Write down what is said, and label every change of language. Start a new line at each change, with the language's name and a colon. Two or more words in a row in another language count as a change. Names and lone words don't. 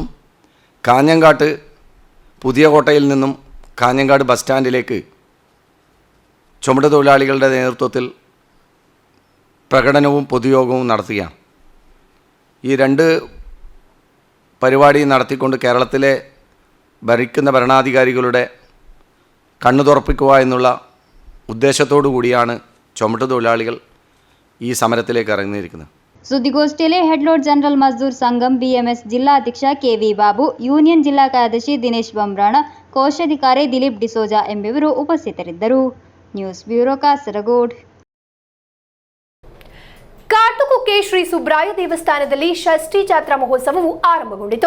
Malayalam: കാഞ്ഞങ്ങാട്ട് പുതിയ കോട്ടയിൽ നിന്നും കാഞ്ഞങ്ങാട് ബസ് സ്റ്റാൻഡിലേക്ക് ചുമട് തൊഴിലാളികളുടെ നേതൃത്വത്തിൽ പ്രകടനവും പൊതുയോഗവും നടത്തുകയാണ്. ഈ 2 പരിപാടി നടത്തിക്കൊണ്ട് കേരളത്തിലെ ഭരിക്കുന്ന ഭരണാധികാരികളുടെ കണ്ണു തുറപ്പിക്കുക എന്നുള്ള ഉദ്ദേശത്തോടു കൂടിയാണ് ചുമട്ട് തൊഴിലാളികൾ ഈ സമരത്തിലേക്ക് ഇറങ്ങിയിരിക്കുന്നത്.
Kannada: ಸುದ್ದಿಗೋಷ್ಠಿಯಲ್ಲಿ ಹೆಡ್ಲೋಡ್ ಜನರಲ್ ಮಜ್ದೂರ್ ಸಂಘಂ BMS ಜಿಲ್ಲಾ ಅಧ್ಯಕ್ಷ KV ಬಾಬು, ಯೂನಿಯನ್ ಜಿಲ್ಲಾ ಕಾರ್ಯದರ್ಶಿ ದಿನೇಶ್ ಬಂಬ್ರಾಣ, ಕೋಶಾಧಿಕಾರಿ ದಿಲೀಪ್ ಡಿಸೋಜಾ ಎಂಬುವರು ಉಪಸ್ಥಿತರಿದ್ದರು. ನ್ಯೂಸ್ ಬ್ಯೂರೋ ಕಾಸರಗೋಡ್. ಕಾಟುಕುಕ್ಕೆ ಶ್ರೀ ಸುಬ್ರಾಯ ದೇವಸ್ಥಾನದಲ್ಲಿ ಷಷ್ಠಿ ಜಾತ್ರಾ ಮಹೋತ್ಸವವು ಆರಂಭಗೊಂಡಿತು.